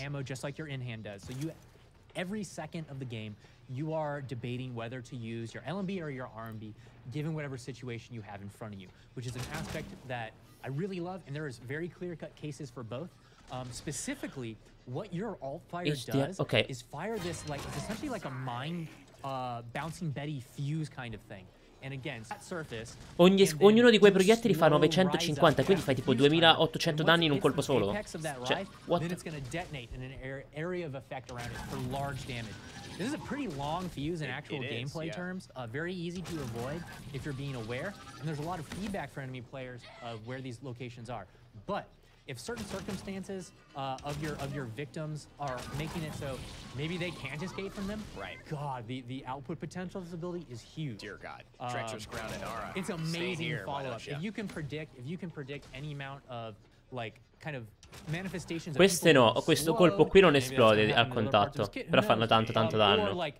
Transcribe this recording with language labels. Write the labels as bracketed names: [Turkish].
[English] Ammo just like your in-hand does. So you, every second of the game, you are debating whether to use your LMB or your RMB, given whatever situation you have in front of you, which is an aspect that I really love, and there is very clear-cut cases for both. Specifically, what your alt fire does is fire this, like, it's essentially like a mine bouncing Betty fuse kind of thing. And again, that surface, [Italian] ognuno di quei proiettili fa 950, quindi fai tipo 2800 danni in un colpo solo. Cioè, [English] what? Then it's going to detonate in an area of effect around it for large damage. This is a pretty long fuse in actual gameplay terms. Very easy to avoid if you're being aware. And there's a lot of feedback for enemy players of where these locations are. But if certain circumstances of your victims are making it so maybe they can't escape from them, God, the output potential of this ability is huge. Dear God, treacherous ground and aura. It's amazing follow-up. If you can predict any amount of like kind of manifestations. [Italian] Queste no, questo colpo qui non esplode al contatto, però fanno tanto danno.